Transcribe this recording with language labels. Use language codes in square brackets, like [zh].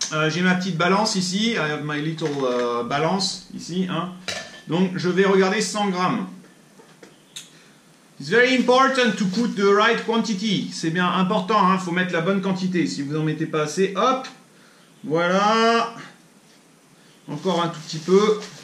[fr] J'ai ma petite balance ici. [en] I have my little balance [fr] ici. Hein. Donc je vais regarder 100 grammes. [en] It's very important to put the right quantity. [fr] C'est bien important, hein, faut mettre la bonne quantité. Si vous en mettez pas assez, hop, voilà. Encore un tout petit peu.